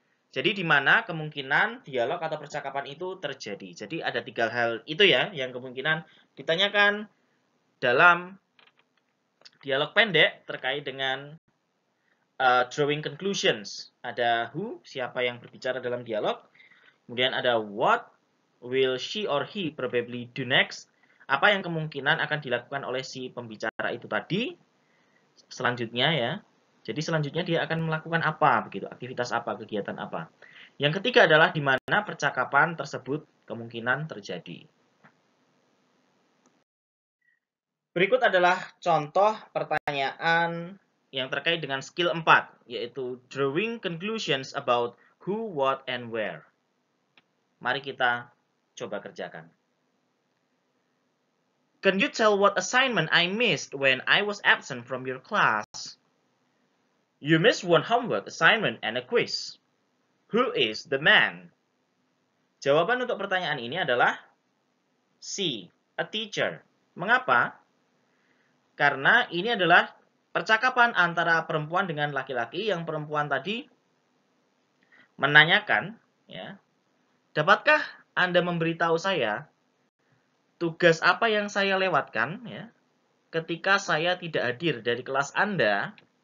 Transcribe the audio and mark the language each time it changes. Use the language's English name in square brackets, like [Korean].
[Indonesian] Jadi di mana kemungkinan dialog atau percakapan itu terjadi. Jadi ada 3 hal itu ya yang kemungkinan ditanyakan dalam dialog pendek terkait dengan drawing conclusions. Ada who, siapa yang berbicara dalam dialog. Kemudian ada [English] what will she or he probably do next. [Indonesian] Apa yang kemungkinan akan dilakukan oleh si pembicara itu tadi. Selanjutnya ya. Jadi selanjutnya dia akan melakukan apa begitu, aktivitas apa, kegiatan apa. Yang ketiga adalah di mana percakapan tersebut kemungkinan terjadi. Berikut adalah contoh pertanyaan yang terkait dengan skill 4, yaitu [English] drawing conclusions about who, what, and where. [Indonesian] Mari kita coba kerjakan. [English] Can you tell what assignment I missed when I was absent from your class? You missed one homework assignment and a quiz. Who is the man? [Indonesian] Jawaban untuk pertanyaan ini adalah C, [English] a teacher. [Indonesian] Mengapa? Karena ini adalah percakapan antara perempuan dengan laki-laki. Yang perempuan tadi menanyakan, ya, dapatkah Anda memberitahu saya tugas apa yang saya lewatkan ya, ketika saya tidak hadir dari kelas Anda?